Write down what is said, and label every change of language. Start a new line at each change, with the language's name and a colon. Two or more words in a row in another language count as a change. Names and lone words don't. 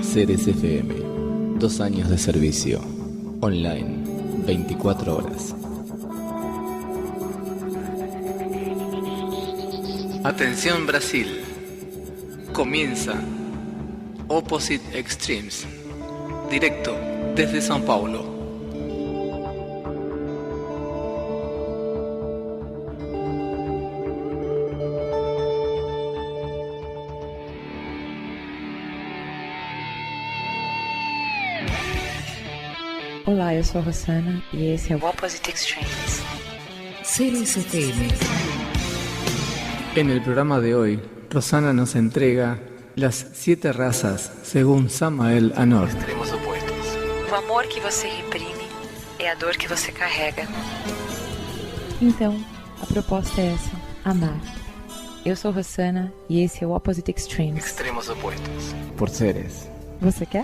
Spanish: Ceres FM, 2 años de servicio, online, 24 horas. Atención Brasil, comienza Opposite Extremes, directo desde São Paulo.
Portuguese: Olá, eu sou a Rossana e esse é o Opposite Extremes. Ceres FM.
Spanish: En el programa de hoy, Rosana nos entrega las 7 razas según Samael Anor. Extremos opuestos.
Portuguese: O amor que você reprime é a dor que você carrega. Então, a proposta é essa: amar. Eu sou Rossana e esse é o Opposite Extremes.
Spanish: Extremos opuestos. Por Ceres.
Portuguese: Você quer?